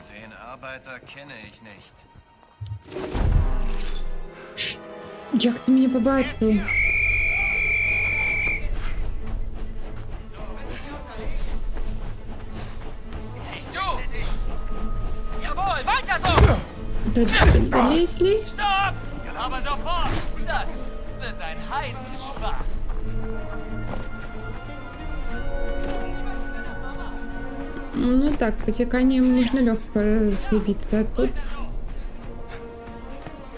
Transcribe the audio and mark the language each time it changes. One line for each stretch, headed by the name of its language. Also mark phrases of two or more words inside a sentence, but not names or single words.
German: Den Arbeiter kenne ich nicht.
Ukrainian: Як ти мене побачив?
German: Hey, du! Jawohl, weiter so!
Russian: Да лезь, лезь.
German: Stopp! Aber sofort! Das wird ein Heidenspaß.
Russian: Ну так, потеканием можно легко сгубиться, а тут